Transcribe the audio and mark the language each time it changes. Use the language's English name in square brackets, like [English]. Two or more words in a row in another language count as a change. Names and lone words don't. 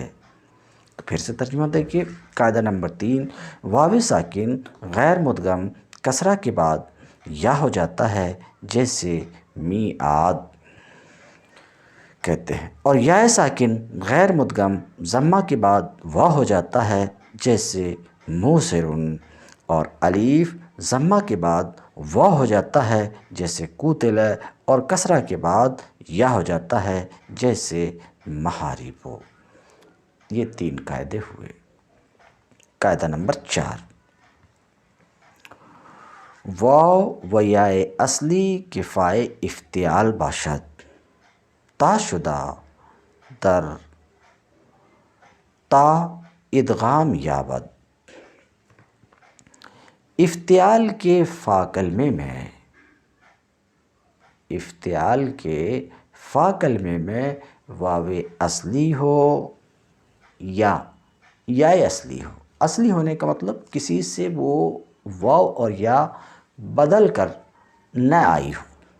[Urdu] تو پھر سے ترجمہ دیکھیے، قاعدہ نمبر 3، واو ساکن غیر مدغم کسرہ کے بعد یا ہو جاتا ہے، جیسے میعاد کہتے ہیں، اور یا ساکن غیر مدغم ضمہ کے بعد واو ہو جاتا ہے، جیسے موسر، اور الف ضمہ کے بعد واو ہو جاتا ہے جیسے قوتل، اور کسرہ کے بعد یا ہو جاتا ہے جیسے محارب۔ یہ 3 قاعدے ہوئے۔ قاعدہ نمبر 4، [Persian] واو و یا اصلی کے فائے افتعال باشد، تا شدہ در تا ادغام یابد۔ [Urdu] افتعال کے فا کلمے میں، افتعال کے فا کلمے میں واو اصلی ہو یا اصلی ہو، اصلی ہونے کا مطلب کسی سے وہ واو اور یا بدل کر نہ آئی ہو،